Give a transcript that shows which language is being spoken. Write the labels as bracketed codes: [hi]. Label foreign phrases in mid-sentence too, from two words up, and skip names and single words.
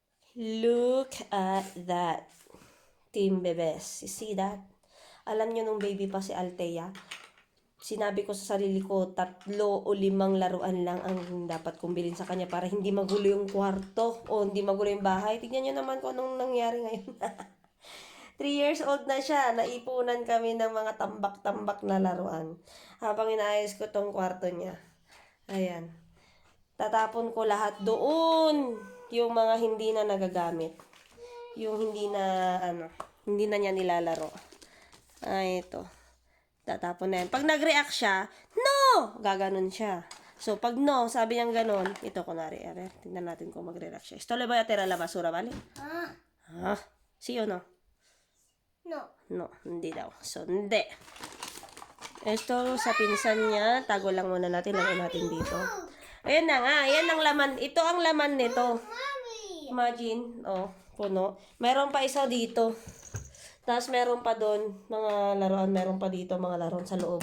[en] Look at that. Team Bebes. You see that? [tl] Alam nyo nung baby pa si Althea, sinabi ko sa sarili ko, 3 o 5 laruan lang ang dapat kong bilhin sa kanya para hindi magulo yung kwarto o hindi magulo yung bahay. Tignan nyo naman kung anong nangyari ngayon. 3 [en] years old [tl] na siya. Naipunan kami ng mga tambak-tambak na laruan. Habang inaayos ko tong kwarto niya. Ayan. Tatapon ko lahat doon. Yung mga hindi na nagagamit. Yung hindi na, hindi na niya nilalaro. Ay, ito. Tatapon na yan. Pag nag-react siya, no! Gaganon siya. So, pag no, sabi niyang ganon, ito, kunwari, tingnan natin kung magre-react siya. [es] Esto le voy a tirar la basura, ¿vale? Sí o no? No. No, [tl] hindi daw. So, hindi. Ito, sa pinsan niya, tago lang muna natin, lagyan natin dito. Ayan na nga, ayan ang laman. Ito ang laman nito. Imagine, puno. Meron pa isa dito. Tapos meron pa doon, mga laruan, meron pa dito, mga laruan sa loob.